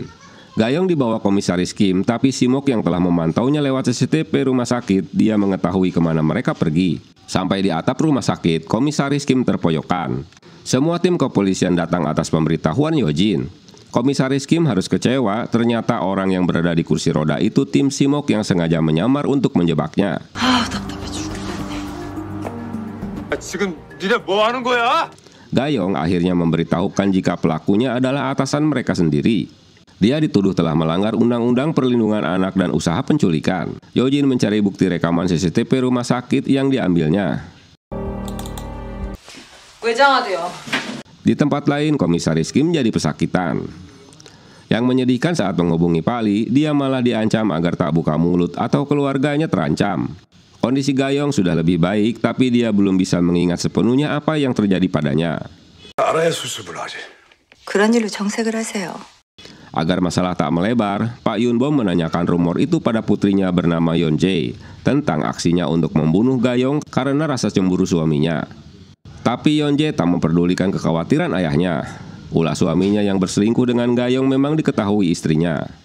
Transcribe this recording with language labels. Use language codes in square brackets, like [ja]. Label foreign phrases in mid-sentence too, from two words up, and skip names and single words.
[id] Gayong dibawa Komisaris Kim, tapi Si-mok yang telah memantaunya lewat CCTV rumah sakit, dia mengetahui kemana mereka pergi. Sampai di atap rumah sakit, Komisaris Kim terpoyokan. Semua tim kepolisian datang atas pemberitahuan Yojin. Komisaris Kim harus kecewa, ternyata orang yang berada di kursi roda itu tim Simok yang sengaja menyamar untuk menjebaknya. [ko] 지금 니네 뭐 하는 거야? [id] Gayong akhirnya memberitahukan jika pelakunya adalah atasan mereka sendiri. Dia dituduh telah melanggar Undang-Undang Perlindungan Anak dan usaha penculikan. Yojin mencari bukti rekaman CCTV rumah sakit yang diambilnya. Di tempat lain, Komisaris Kim jadi pesakitan. Yang menyedihkan saat menghubungi Pak Lee, dia malah diancam agar tak buka mulut atau keluarganya terancam. Kondisi Gayong sudah lebih baik, tapi dia belum bisa mengingat sepenuhnya apa yang terjadi padanya. [ko] 그런 일로 정색을 하세요. [id] Agar masalah tak melebar, Pak Yunbom menanyakan rumor itu pada putrinya bernama Yeonjae tentang aksinya untuk membunuh Gayong karena rasa cemburu suaminya. Tapi Yeonjae tak memperdulikan kekhawatiran ayahnya. Ulah suaminya yang berselingkuh dengan Gayong memang diketahui istrinya.